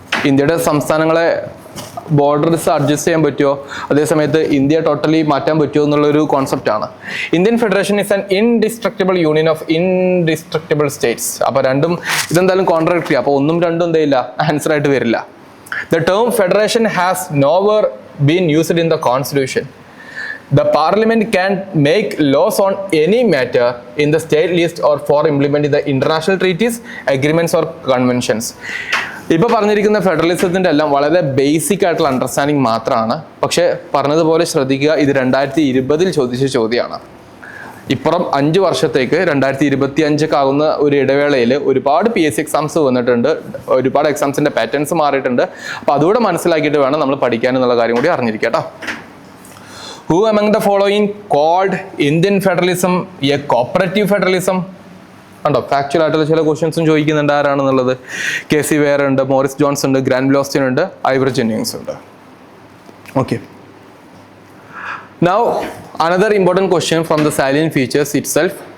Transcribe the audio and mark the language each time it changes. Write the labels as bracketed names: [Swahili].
[Malayalam] ഇന്ത്യയുടെ സംസ്ഥാനങ്ങളെ borders adjust ചെയ്യാൻ പറ്റുമോ, അതേസമയത്ത് ഇന്ത്യ ടോട്ടലി മാറ്റാൻ പറ്റുമോ എന്നുള്ളൊരു കോൺസെപ്റ്റാണ്. [English] Indian federation is an indestructible union of indestructible states. [Malayalam] അപ്പോൾ രണ്ടും ഇതെന്തായാലും കോൺട്രാക്ടറി, അപ്പോൾ ഒന്നും രണ്ടും എന്തെയില്ല, ആൻസർ ആയിട്ട് വരില്ല. [English] The term federation has nowhere been used in the constitution. The parliament can make laws on any matter in the state list or for implementing the international treaties, agreements or conventions. [Malayalam] ഇപ്പോൾ പറഞ്ഞിരിക്കുന്ന ഫെഡറലിസത്തിൻ്റെ എല്ലാം വളരെ basic ആയിട്ടുള്ള understanding മാത്രമാണ്. പക്ഷേ പറഞ്ഞതുപോലെ ശ്രദ്ധിക്കുക, ഇത് 2020 ചോദിച്ച ചോദ്യമാണ്. ഇപ്പുറം 5 വർഷത്തേക്ക് 2025 ആകുന്ന ഒരു ഇടവേളയിൽ ഒരുപാട് PSC എക്സാംസ് വന്നിട്ടുണ്ട്, ഒരുപാട് എക്സാംസിൻ്റെ പാറ്റേൺസ് മാറിയിട്ടുണ്ട്. അപ്പോൾ അതുകൂടെ മനസ്സിലാക്കിയിട്ട് വേണം നമ്മൾ പഠിക്കാൻ എന്നുള്ള കാര്യം കൂടി അറിഞ്ഞിരിക്കുക കേട്ടോ. [English] Who among the following called Indian federalism a cooperative federalism? [Malayalam] ഉണ്ടോ, ഫാക്ച്വൽ ആയിട്ടുള്ള ചില ക്വസ്റ്റ്യൻസും ചോദിക്കുന്നുണ്ട്. ആരാണെന്നുള്ളത്? KC വെയർ ഉണ്ട്, മോറിസ് ജോൺസ് ഉണ്ട്, ഗ്രാൻഡ് ബ്ലോസ്റ്റിൻ ഉണ്ട്, ഐവർ ജെന്നിങ്സ് ഉണ്ട്. [English] Okay, now another important question from the salient features itself.